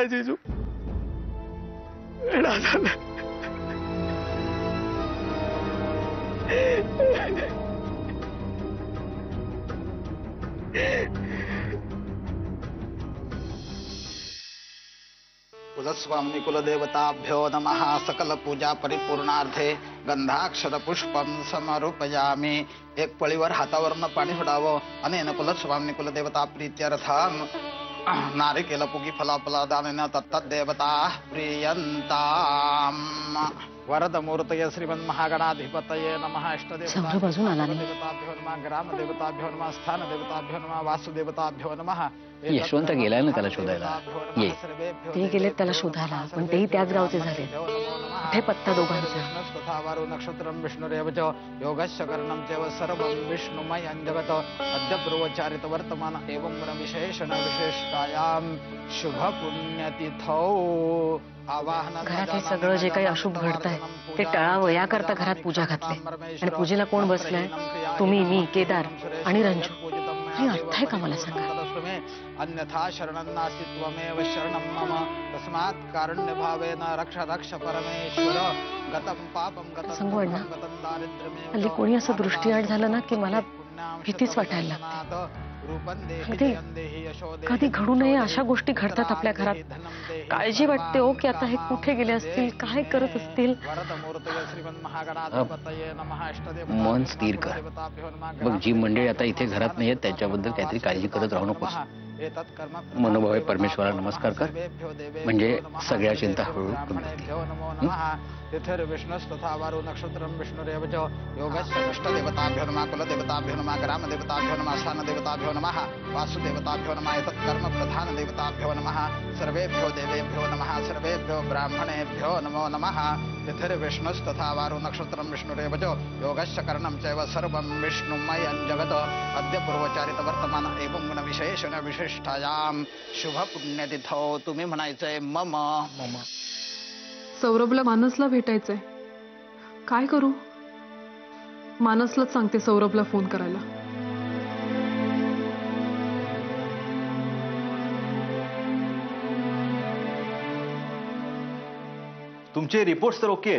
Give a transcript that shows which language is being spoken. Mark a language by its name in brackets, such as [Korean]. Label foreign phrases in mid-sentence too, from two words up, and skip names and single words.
[Marathi] जिजू वेडा झाला. [Sanskrit] कुलस्वामिनी कुलदेवताभ्यो नमः. सकल पूजा परिपूर्णार्थे गंधाक्षर पुष्पम समर्पयामि. [Marathi] एक पळीवर हातावरनं पाणी सोडावं. [Sanskrit] अनेन कुलस्वामिनी कुलदेवता प्रीत्यर्थम नारिकेल पुगी फलाफलादानेन तत्तद्देवता प्रियंताम. वरदमूर्तये श्रीमन्महागणाधिपतये नमः. [Marathi] सौरभ अजून आला नाही. [Sanskrit] देवताभ्यो नमः. ग्रामदेवताभ्यो नमः. स्थानदेवताभ्यो नमः. वासुदेवताभ्यो नमः. [Marathi] यशवंत गेलाय ना त्याला शोधायला. ये. ते गेलेत त्याला शोधायला, पण तेही त्याच गावचे झाले. कुठे पत्ता दोघांचा? [Sanskrit] तथावारो नक्षत्रम विष्णुरेव च योगस्य करणं चैव सर्वं विष्णुमयं जगत्. अद्य पूर्वचारित वर्तमान एवं विशेषण विशिष्टायां शुभ पुण्यतिथौ. [Marathi] घरात हे सगळं जे काही अशुभ घडतंय ते टळावं याकरता घरात पूजा घातली. आणि पूजेला कोण बसलंय? तुम्ही, मी, केदार आणि रंजू. काही अर्थ आहे का मला सांगा? [Sanskrit] अन्यथा शरणं नास्ति त्वमेव शरणं मम. तस्मात् कारुण्य भावेन रक्ष रक्ष परमेश्वर. गतं पापं गतं [Marathi] संगवड ना, [Sanskrit] गतं दारिद्र्यमेव. [Marathi] हल्ली कोणी असं दृष्टीआड झालं ना की मला भीतीच वाटायला लागते. कधी घडू नये अशा गोष्टी घडतात आपल्या घरात. काळजी वाटते हो की आता हे कुठे गेले असतील, काय करत असतील. मन स्थिर कर. बघ, जी मंडळी आता इथे घरात नाहीये त्यांच्याबद्दल काहीतरी काळजी करत राहू नकोस. मनोभावे परमेश्वराला नमस्कार कर, म्हणजे सगळ्या चिंता हळूहळू कमी होतील. [Sanskrit] विष्णुस्तथा वारो नक्षत्रम विष्णुरेव च योगस्य इष्टदेवताभ्यो नमः. कुलदेवताभ्यो नमः. ग्रामदेवताभ्यो नमः. स्थानदेवताभ्यो नमः. वासुदेवताभ्यो नमः. एतत्कर्म प्रधान देवताभ्यो नमः. सर्वेभ्यो देवेभ्यो नमः. सर्वेभ्यो ब्राह्मणेभ्यो नमो नमः. विष्णुस्तथा वारो नक्षत्रम विष्णुरेव च योगस्य करणं चैव सर्वं विष्णुमयं जगत्. अद्य पूर्वचारित वर्तमान एवं गुण विशेषण विशिष्टायां शुभ पुण्यतिथौ. [Marathi] तुम्ही म्हणायचंय [Sanskrit] मम मम. [Marathi] सौरभला मानसला भेटायचंय. काय करू? मानसलाच सांगते सौरभला फोन करायला. तुमचे रिपोर्ट्स तर ओके आहेत.